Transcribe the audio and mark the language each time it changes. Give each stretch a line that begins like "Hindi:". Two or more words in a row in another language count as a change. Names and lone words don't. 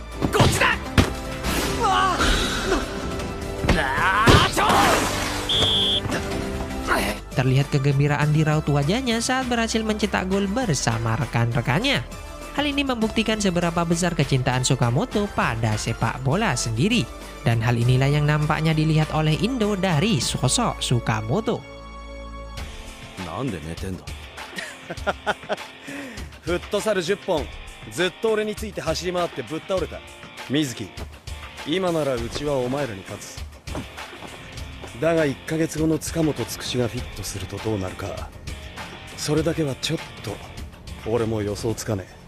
Indonesian: Terlihat kegembiraan di raut wajahnya saat berhasil mencetak gol bersama rekan-rekannya. Hal ini membuktikan seberapa besar kecintaan Sukamoto pada sepak bola sendiri. Dan hal inilah yang nampaknya dilihat oleh Indo dari sosok Sukamoto.
Japanese: なんで寝てんだフットサル10本ずっと俺について走り回ってぶっ倒れた水木今ならうちはお前らに勝つだが1ヶ月後の塚本つくしがフィットするとどうなるかそれだけはちょっと俺も予想つかねえ